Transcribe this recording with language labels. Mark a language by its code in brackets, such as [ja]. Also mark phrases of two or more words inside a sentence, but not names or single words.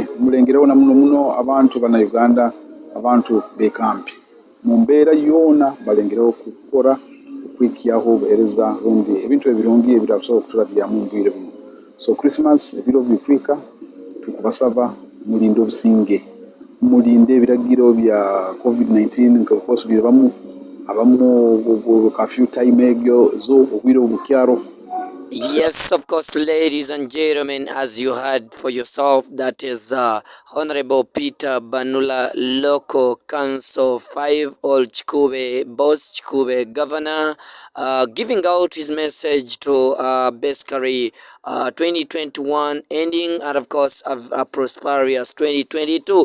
[ttj] mulengereho na muno abantu bana Uganda abantu bekambi mumbera yona balengereho kukora kwikiyaho bereza rundi ebintu ebirungi birasoboka kuturabya mu mbire buno so Christmas ebiro bifika tukubasaba mulindo businge mulinde biragiro bya COVID-19 nk'uko birabamu abamu [en] curfew time [ttj] egyo zo ubwiro bukyaro. [en] Yes, of course, ladies and gentlemen, as you heard for yourself, that is Honorable Peter Banula, Local Council 5 Old Chikube, Boss Chikube Governor, giving out his message to basically 2021 ending, and of course a prosperous 2022.